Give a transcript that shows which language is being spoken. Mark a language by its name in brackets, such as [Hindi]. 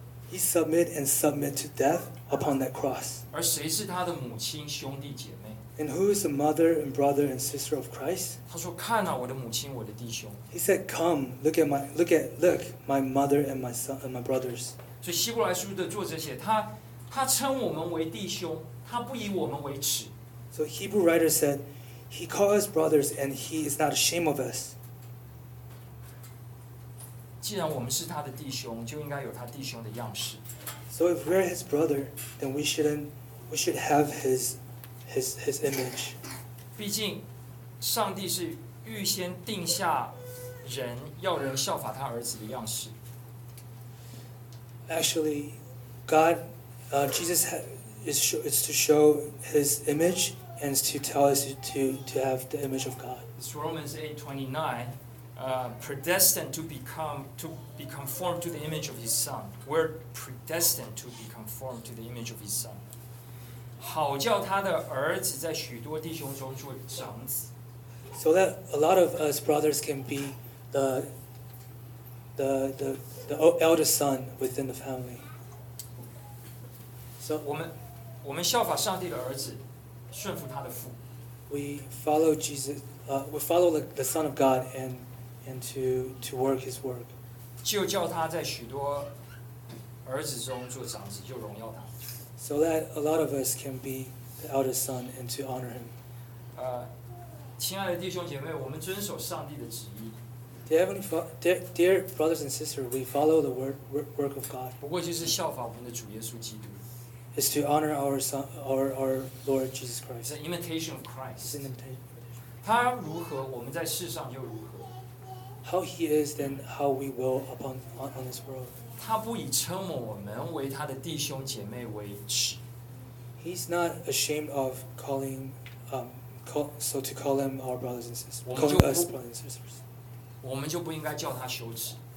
[English] He submitted and submitted to death upon that cross. And who is the mother and brother and sister of Christ? He said, come, look, my mother and my son and my brothers. [Chinese] 所以希伯来书的作者写，他称我们为弟兄，他不以我们为耻。 [English] So Hebrew writer said, he called us brothers and he is not ashamed of us. [Chinese] 既然我们是他的弟兄，就应该有他弟兄的样式。 [English] So if we're his brother, then we should have his image. [Chinese] 毕竟上帝是预先定下人，要人效法他儿子的样式。 [English] Actually, God, Jesus is to show His image and to tell us to have the image of God. It's Romans 8:29, predestined to be conformed to the image of His Son. We're predestined to be conformed to the image of His Son. [Chinese] 好叫他的儿子在许多弟兄中做长子。 [English] So that a lot of us brothers can be the eldest son within the family. So, [Chinese] 我们效法上帝的儿子，顺服他的父。 [English] We follow Jesus, we follow the Son of God and to work his work. [Chinese] 就叫他在许多儿子中做长子，就荣耀他。 [English] So that a lot of us can be the eldest son and to honor him. [Chinese] 亲爱的弟兄姐妹，我们遵守上帝的旨意。 [English] Dear brothers and sisters, we follow the work of God. [Chinese] 不过就是效法我们的主耶稣基督。 [English] It's to honor our son, our Lord Jesus Christ. It's an imitation of Christ. It's an imitation. [Chinese] 他如何，我们在世上就如何。 [English] How he is, then how we will upon this world. [Chinese] 他不以称我们为他的弟兄姐妹为耻。 [English] He's not ashamed of calling so to call them our brothers and sisters, call us brothers and sisters.